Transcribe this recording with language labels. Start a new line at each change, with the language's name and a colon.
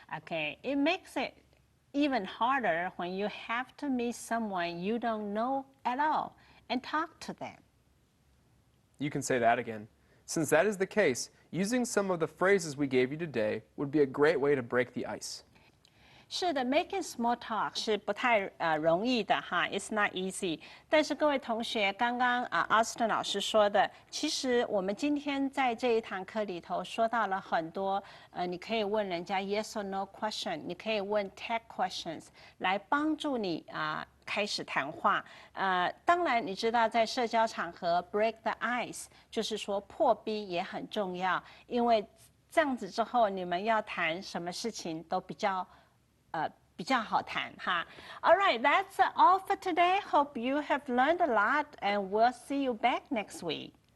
English: Okay, it makes it even harder when you have to meet someone you don't know at all and talk to them. You can say that again. Since that is the case, using some of the phrases we gave you today would be a great way to break the ice.
Chinese: 是的 ，
English: making small talk
Chinese: 是不太容易的哈 ，
English: it's not easy。
Chinese: 但是各位同学，刚刚Austin 老师说的，其实我们今天在这一堂课里头说到了很多，你可以问人家
English: yes or no question，
Chinese: 你可以问 tag questions 来帮助你开始谈话。当然你知道在社交场合
English: break the ice
Chinese: 就是说破冰也很重要，因为这样子之后你们要谈什么事情都比较好谈哈。
English: All right, that's all for today. Hope you have learned a lot, and we'll see you back next week.